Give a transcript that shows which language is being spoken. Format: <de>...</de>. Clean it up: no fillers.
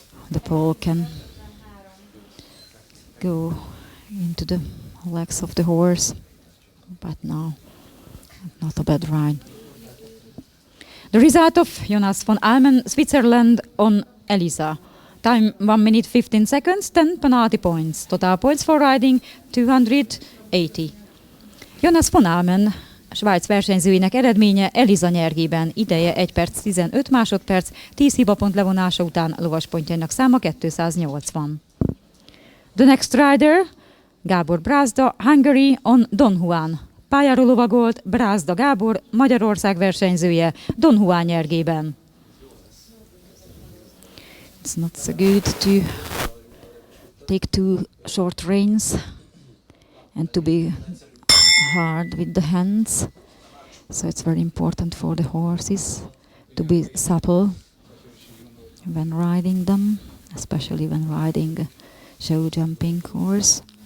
<en>The pole can go into the legs of the horse, but no, not a bad ride. The result of Jonas von Almen, Switzerland on Elisa. Time 1 minute 15 seconds, 10 penalty points. Total points for riding 280.</en> <hu>Jonas von Almen, Svájc versenyzőinek eredménye Eliza nyergében. Ideje 1 perc 15 másodperc, 10 hibapont levonása után lovaspontjainak száma 280.</hu> <en>The next rider, Gábor Brázda, Hungary on Don Juan.</en> <hu>Pályáról lovagolt Brázda Gábor, Magyarország versenyzője Don Juan nyergében.</hu> <en>It's not so good to take 2 short reins and to be hard with the hands. So it's very important for the horses to be supple when riding them, especially when riding a show jumping horse.</en>